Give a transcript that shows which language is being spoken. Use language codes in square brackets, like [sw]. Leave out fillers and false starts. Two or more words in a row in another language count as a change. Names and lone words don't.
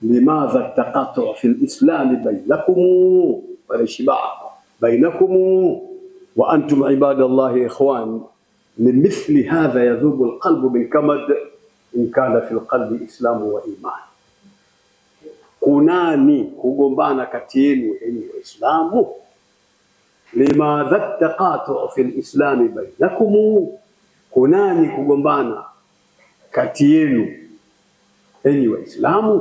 [ar] لماذا تقاطع في الإسلام بينكم وأنتم عباد الله إخوان لمثل هذا يذوب القلب بالكمد إن كان في القلب إسلام وإيمان. [sw] Kunani kugombana kati yenu enyi Waislamu? [ar] لماذا تقاطع في الإسلام بينكم, [sw] kunani kugombana kati yenu enyi Waislamu?